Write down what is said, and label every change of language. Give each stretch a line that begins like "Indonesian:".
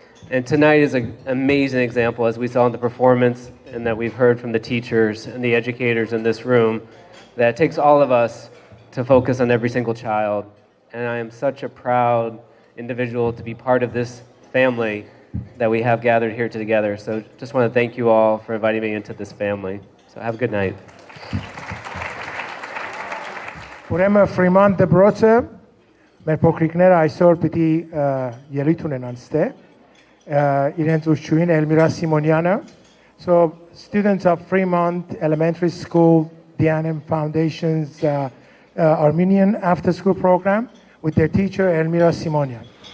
English: And tonight is an amazing example, as we saw in the performance and that we've heard from the teachers and the educators in this room, that it takes all of us to focus on every single child. And I am such a proud individual to be part of this family that we have gathered here together. So just want to thank you all for inviting me into this family. So have a good night.
Armenian: Ուրեմն Ֆրիման դպրոցը մեր փոքրիկները այսօր պիտի ելույթ ունենան ստե իրենց ուսուցչուհին Էլմիրա Սիմոնյանը.
English: So students of Fremont Elementary School, DNM Foundation's Armenian after school program with their teacher Elmira Simonian.